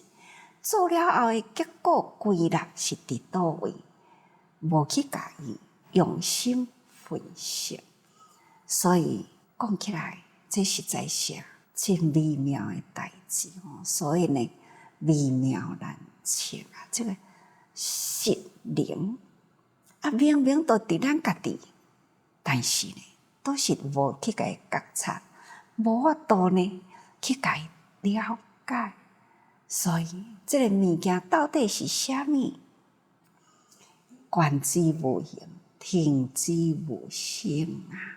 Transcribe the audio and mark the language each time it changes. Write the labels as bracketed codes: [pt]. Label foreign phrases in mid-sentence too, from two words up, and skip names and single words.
[nan] 做了后的结果归纳是伫倒位，无去家己用心分析。所以讲起来，这实在是真微妙的代志哦。所以呢，微妙难测啊。这个识灵明明都伫咱家己，但是呢，都是无去甲伊觉察，无法度呢去甲伊了解。所以这个物件到底是啥物？观之无形，听之无声啊！